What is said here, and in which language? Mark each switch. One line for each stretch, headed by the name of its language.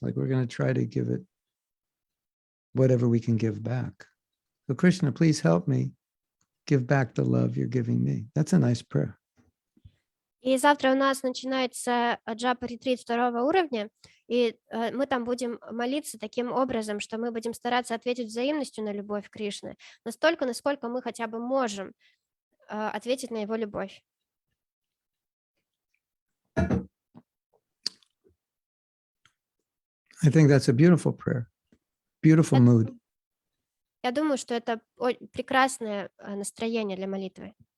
English: Like we're going to try to give it whatever we can give back. So Krishna, please help me give back the love you're giving me. That's a nice prayer.
Russian: И завтра у нас начинается джапа-ретрит 2 уровня, и мы там будем молиться таким образом, что мы будем стараться ответить взаимностью на любовь Кришны, настолько, насколько мы хотя бы можем ответить на его любовь.
English: I think that's a beautiful prayer, beautiful mood.
Russian: Я думаю, что это прекрасное настроение для молитвы.